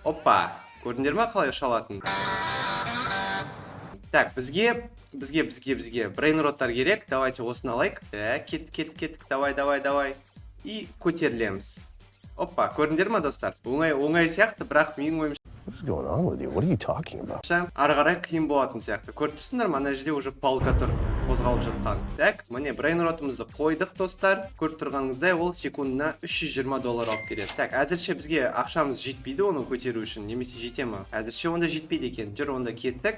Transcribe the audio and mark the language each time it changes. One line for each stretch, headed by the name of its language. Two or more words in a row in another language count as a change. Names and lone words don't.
Kazakh: Опа! Көрдіңдер ме қалай ұша алатынын? Так, бізге Brainroттар керек. Давайте осыны алайық. Так, кеттік. Давай. И көтерілеміз. Опа, көрдіңдер ма, достар? Оңай сияқты, бірақ менің ойымша
English: What's going on with you? What are you talking about?
Kazakh: ары қарай қиын болатын сияқты. Көріп тұрсыңдар ма, ана жерде
Russian: уже палка
Kazakh: тұр, қозғалып жатқан. Так, міне Brainrotымызды қойдық, достар. Көріп тұрғаныңыздай, ол секундына $320 алып келеді. Так, әзірше бізге ақшамыз жетпейді оны көтеру үшін, немесе жете ме? Әзірше онда жетпейді екен. Жүр, онда кеттік.